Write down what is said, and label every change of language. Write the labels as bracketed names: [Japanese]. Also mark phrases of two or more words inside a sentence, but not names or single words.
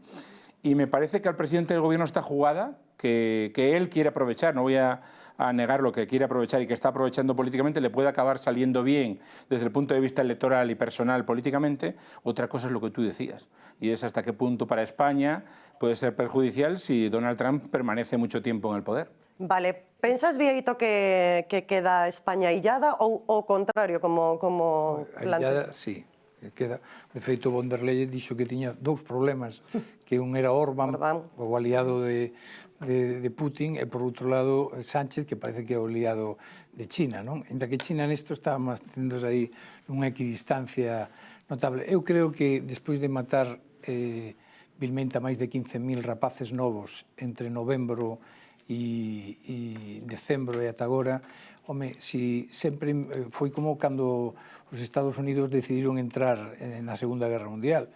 [Spanish] Y me parece que al presidente del gobierno esta jugada, que él quiere aprovechar, no voy a negar lo que quiere aprovechar y que está aprovechando políticamente, le puede acabar saliendo bien desde el punto de vista electoral y personal políticamente. Otra cosa es lo que tú decías, y es hasta qué punto para España puede ser perjudicial si Donald Trump permanece mucho tiempo en el poder. Vale, [Galician] pensas, Vieito, que queda España illada ou o contrario, como illada, sí, queda. De feito, von der Leyen dixo que tiña dous problemas, que un era Orbán, o aliado de Putin, e por outro lado Sánchez, que parece que é o aliado de China, non? Ainda que China nesto está mantendo aí nunha equidistancia notable. Eu creo que despois de matar vilmente a máis de 15.000 rapaces novos entre novembro e decembro e ata agora, home, si sempre foi como cando os Estados Unidos decidiron entrar na Segunda Guerra Mundial.